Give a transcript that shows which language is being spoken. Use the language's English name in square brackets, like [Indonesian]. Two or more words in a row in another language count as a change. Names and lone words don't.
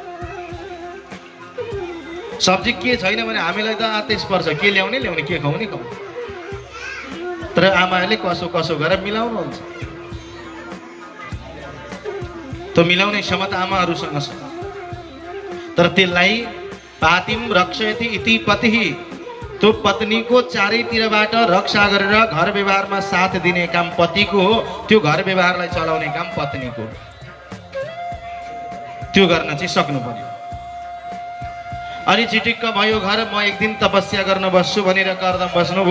[Nepali] सब्जी के छैन भने हामीलाई त आतेश पर्छ, के ल्याउने ल्याउने, के खुवाउने खुवाउने, तर आमाहरूले कसो कसो गरेर मिलाउनुहुन्छ। त्यो मिलाउने क्षमता आमाहरूसँग छ। तर त्यसलाई [Sanskrit] पातिम रक्षयति इति पतिः, [Nepali] त्यो पत्नीको चारैतिरबाट रक्षा गरेर घर व्यवहारमा साथ दिने काम पतिको हो, त्यो घर व्यवहारलाई चलाउने काम पत्नीको। त्यो गर्न चाहिँ सक्नु पर्यो। अनि चिटिक्क भयो घर, म एक दिन तपस्या गर्न बस्छु भनेर कर्दम बस्नुभयो।